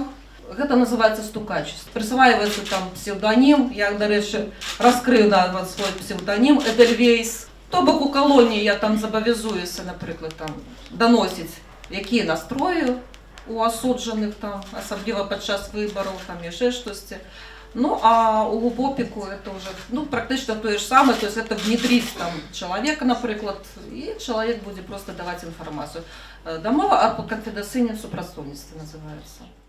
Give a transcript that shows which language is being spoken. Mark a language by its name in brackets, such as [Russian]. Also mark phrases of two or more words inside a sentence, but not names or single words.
[Belarusian] Гэта называецца стукачество. [Russian] Присваивается там псевдоним, [Belarusian] я, дарэчы, раскрыў свой псевдоним Эдельвейс. То бок у калоніі я там забавязуюся, напрыклад, там даносіць, якія настроі у асуджаных, там, асабліва падчас выбараў, там яшчэ штосьці. Ну, а у ГУБОПіку [Russian] это уже, [Belarusian] практычна тое ж самае, [Russian] то есть это внедрить там человека, напрыклад, и человек будет просто давать информацию. [Belarusian] Дамова або конфиденційне супрацоўніцтва называется.